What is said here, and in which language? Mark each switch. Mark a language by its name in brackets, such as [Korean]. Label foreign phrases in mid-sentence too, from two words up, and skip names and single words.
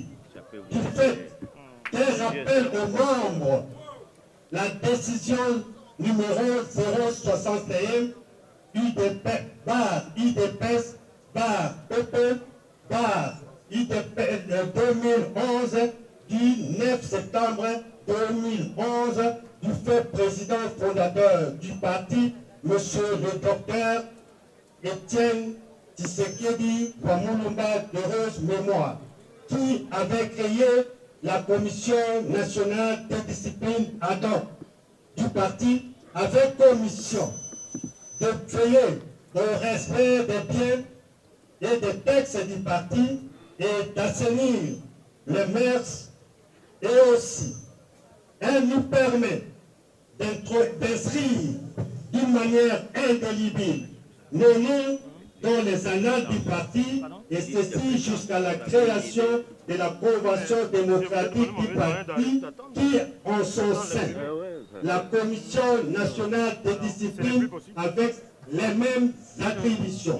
[French] Du fait qu'elle rappelle aux membres la décision numéro 061 UDPS PP UDPS 2011 du 9 septembre 2011 du fait président fondateur du parti, monsieur le docteur Étienne Tshisekedi Wamulumba d'heureuse mémoire, qui avait créé la Commission nationale de discipline ad hoc du parti avec commission de veiller au respect des biens et des textes du parti et d'assainir les mœurs, et aussi elle nous permet d'inscrire d'une manière indélébile nos noms dans les annales du parti, et ceci jusqu'à la création de la Convention démocratique du parti qui, en son sein, la Commission nationale de discipline avec les mêmes attributions.